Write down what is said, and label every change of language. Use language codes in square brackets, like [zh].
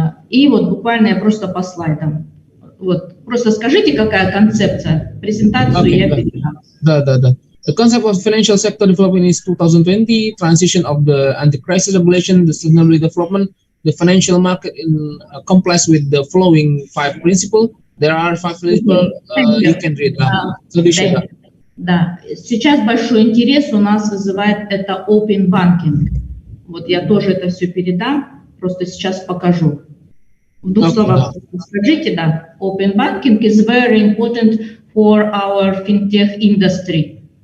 [ru] И вот буквально я просто по слайдам. Вот, просто скажите, какая концепция, презентацию я передам. Да. [en] The concept of financial sector development is 2020, transition of the anti-crisis regulation, the sustainable development, the financial market complies with the following 5 principles. There are 5 principles, you can read now. [ru] Да, сейчас большой интерес у нас вызывает это open banking. Вот я тоже это все передам, просто сейчас покажу. В 2 словах скажите, да, [en] open banking is very important for our fintech industry.